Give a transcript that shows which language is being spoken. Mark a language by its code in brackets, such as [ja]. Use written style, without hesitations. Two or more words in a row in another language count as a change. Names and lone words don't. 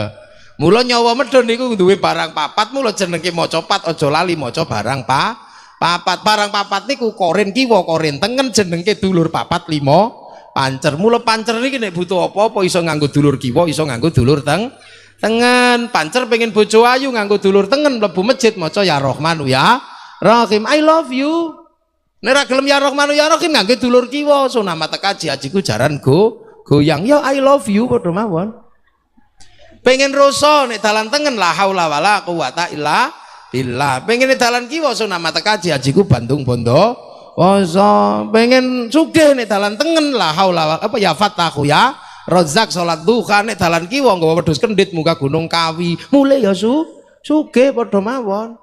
[jv] Mula nyawa medun niku duwe barang papat, mula jenenge maca pat aja lali maca barang papat. Barang papat niku korin kiwa korin tengen jenengke dulur papat lima pancer. Mula pancer niki nek butuh apa-apa iso nganggo dulur kiwa, iso nganggo dulur tengen. Pancer pengen bojo ayu nganggo dulur tengen mlebu masjid maca [ar] يا رحمن يا رحيم [en] I love you. [jv] Nek ra gelem [ar] يا رحمن يا رحيم [jv] nganggo dulur kiwa sunama tekaji ajiku jaran goyang ya [en] I love you [jv] padha mawon. Pengen rasa nek dalan tengen [ar] لا حول ولا قوة إلا بالله. [jv] Pengen nek dalan kiwa sunama tekaji ajiku Bandung Bondo Woso. Pengen sugih nek dalan tengen [ar] لا حول [jv] apa [ar] يا فتاح يا رزاق [jv] salat duha nek dalan kiwa nggawa wedhus kendhit muga gunung kawi mulai ya sugih padha mawon.